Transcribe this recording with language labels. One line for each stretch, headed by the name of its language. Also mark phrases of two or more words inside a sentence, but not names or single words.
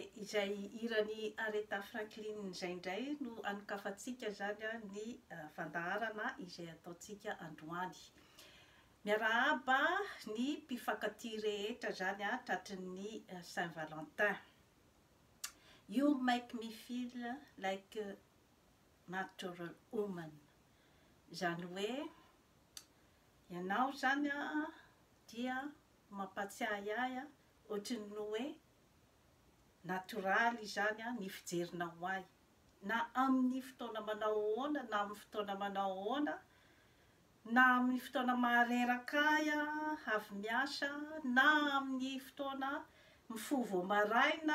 Malagasy: izay irany Aretha Franklin izay indray no anokafantsika zany ny fandaharana izay ataontsika androany. Miarahaba ny mpifankatia rehetra zany tratrin'ny Saint-Valentin.
English: You make me feel like a natural woman.
Malagasy: Zany hoe ianao zany dia mampatsiahy ahy ohatrin'ny hoe natoraly zany ny fijerinao ahy, na amin'ny fotoana manao ahoana na amin'ny fotoana manao ahoana, na amin'ny fotoana mareraka ahy avy miasa, na amin'ny fotoana mifoha vao maraina